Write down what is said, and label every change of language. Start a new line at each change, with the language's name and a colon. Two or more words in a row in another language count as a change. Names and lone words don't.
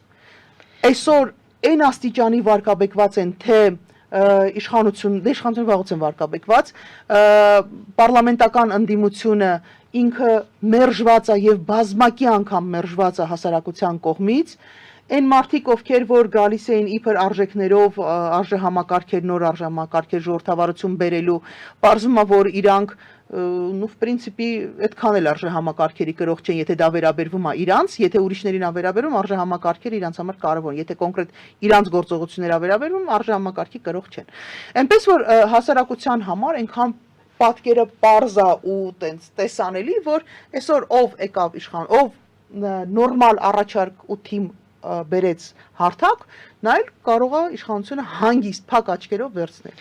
Armenian: Այսօր այն աստիճանի վարկաբեկված են, թե իշխանությունը վաղուց են վարկաբեկված, պարլամենտական ընդդիմությունը ինքը մերժված է եւ բազմակի անգամ մերժված է հասարակության կողմից, այն մարդիկ, ովքեր որ գալիս էին իբր արժեքներով, արժեհամակարգեր, նոր արժեհամակարգեր ժողովրդավարություն բերելու, պարզվում է, որ իրանք
Russian: ну, в принципе,
Armenian: այդքան էլ արժեհամակարգերի կրող չեն, եթե դա վերաբերվում է իրանց, եթե ուրիշներին է վերաբերվում, արժեհամակարգերը իրանց համար կարևոր են, եթե կոնկրետ իրանց գործողությունների է վերաբերվում, արժեհամակարգի կրող չեն։ Այնպես որ հասարակության համար այնքան պատկերը պարզ է ու տենց տեսանելի, որ այսօր ով եկավ իշխան, ով նորմալ առաջարկ ու թիմ բերեց հարթակ, նա էլ կարող է իշխանությունը հանգիստ փակ աչքերով վերցնել։